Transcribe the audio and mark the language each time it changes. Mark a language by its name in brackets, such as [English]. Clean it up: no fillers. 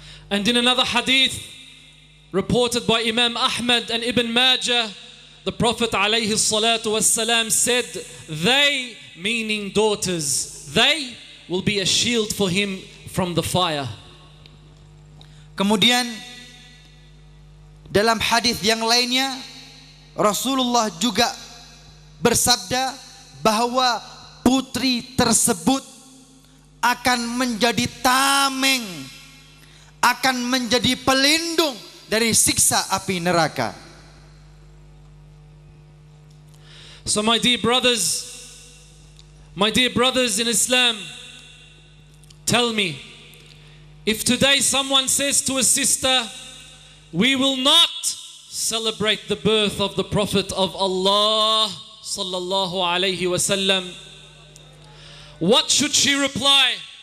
[English] And in another hadith reported by Imam Ahmad and Ibn Majah, the Prophet alayhi salatu wassalam said, they, meaning daughters, they will be a shield for him from the fire. [Indonesian] Kemudian dalam hadis yang lainnya Rasulullah juga bersabda bahwa putri tersebut akan menjadi tameng, akan menjadi pelindung dari siksa api neraka. [English] So my dear brothers in Islam, tell me, if today someone says to a sister, we will not celebrate the birth of the Prophet of Allah sallallahu alayhi wasallam, what should she reply?